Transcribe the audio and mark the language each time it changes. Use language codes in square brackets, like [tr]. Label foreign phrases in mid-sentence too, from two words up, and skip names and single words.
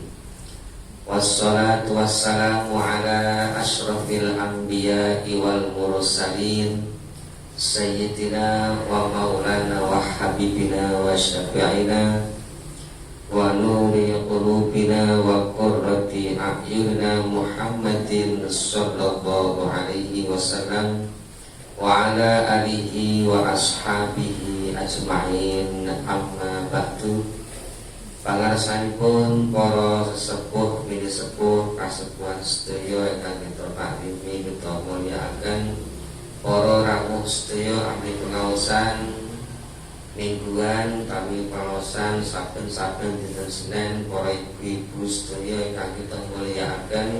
[ar] والصلاة والسلام على أشرف الأنبياء والمرسلين سيدنا ومولانا وحبيبنا وشفيعنا ونور قلوبنا وقرة أعيننا محمد صلى الله عليه وسلم وعلى آله وأصحابه أجمعين أما بعد. [jv] Pangarsanipun para sesepuh mini sepuh kasepuhan sedaya ingkang kita paringi kita mulyakaken, para rawuh sedaya ahli pengaosan mingguan kami pengaosan saben-saben dinten Senin, para ibu-ibu sedaya ingkang kita mulyakaken.